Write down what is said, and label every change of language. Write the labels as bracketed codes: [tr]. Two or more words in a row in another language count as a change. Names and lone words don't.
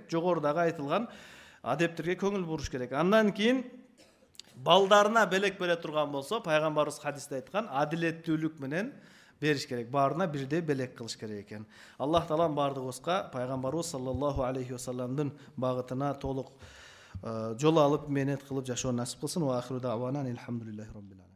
[ky] Жогорудагы айтылган адептерге көңүл буруш керек. Андан кийин балдарына белек бере турган болсо, пайгамбарыбыз хадисте айткан, адилеттүүлүк менен бериш керек. Баарына бирдей белек кылыш керек экен. Аллах Таалам бардыгыбызга пайгамбарыбыз [ar] صلى الله عليه وسلم [ky] багытына толук жол алып, менет кылып жашоо насип кылсын. [ar] وآخر دعوانا الحمد لله رب العالمين.